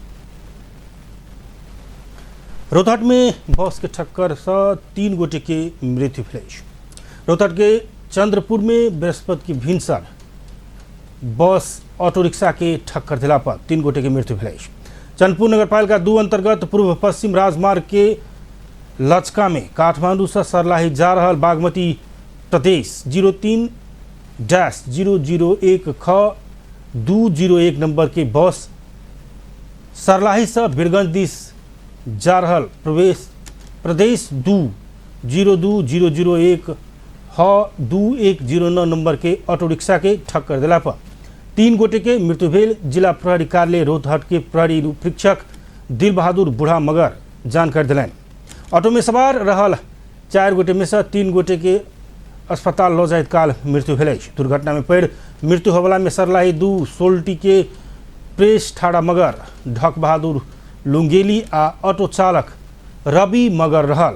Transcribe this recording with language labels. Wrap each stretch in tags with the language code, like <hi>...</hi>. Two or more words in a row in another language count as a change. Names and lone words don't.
<mai>रोहतट में बस के टक्कर से 3 गोटे के मृत्यु भेल अछि। रोहतट के चंद्रपुर में बृहस्पति की भिनसर बस ऑटो रिक्शा के ठक्कर दिला पर 3 गोटे की मृत्यु भेल अछि। चंदपुर नगरपालिका 2 अंतर्गत पूर्व पश्चिम राजमार्ग के लचका में काठमांडू से सरलाही जा रहल बागमती प्रदेश 03-001 ख 201 नंबर के बस सरलाही से बीरगंज दिस जा रहल प्रदेश 2-02-001 ह 2109 नंबर के ऑटो रिक्शा के ठक्कर दिला पर 3 गोटे के मृत्यु भेल। जिला प्रहरी कार्यालय रोहतट के प्रहरी उपरीक्षक दिल बहादुर बूढ़ा मगर जानकारी दिलनि। ऑटो में सवार रहल 4 गोटे में से 3 गोटे के अस्पताल लऽ जाइत काल मृत्यु भेल अछि। दुर्घटना में पड़ि मृत्यु होबला में सरलाही 2 सोल्टी के प्रेस ठाड़ा मगर ढक बहादुर लुंगेली आ ऑटो चालक रवि मगर रहल।</mai>